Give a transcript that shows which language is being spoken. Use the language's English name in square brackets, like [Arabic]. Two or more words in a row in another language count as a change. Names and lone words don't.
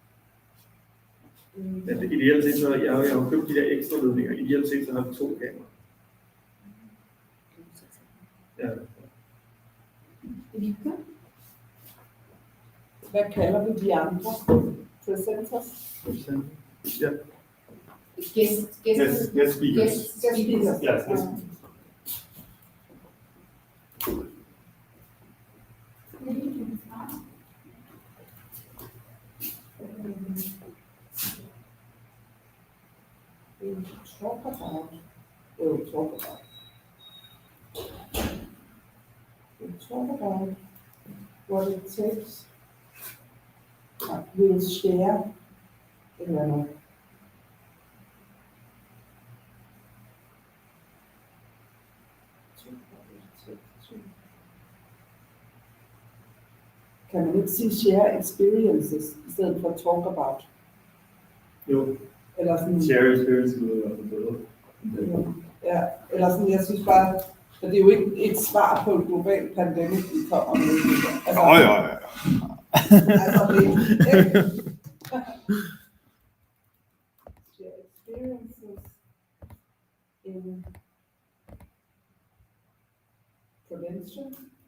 [Danish] Men det ideelt set, så jeg har købt de der ekstra ledninger. Ideelt set, så har vi 2 kameraer. Ja. Hvad kalder vi de andre? Presenters? Ja. Guest [English] Guest speakers. Speakers. [Danish] Ja, guest. [English] Talk about. We'll talk about. We'll talk about what it takes. We'll share. [Danish] Eller noget. Kan man ikke sige [English] share experiences [Danish] i stedet for [English] talk about? [Danish] Jo, Eller sådan, [English] share experience [Danish] lyder i hvert fald bedre. ja, eller sådan, jeg synes bare, at det er jo ikke et svar på en global pandemik, vi kommer med. Altså, ja. altså det [English] share experiences in prevention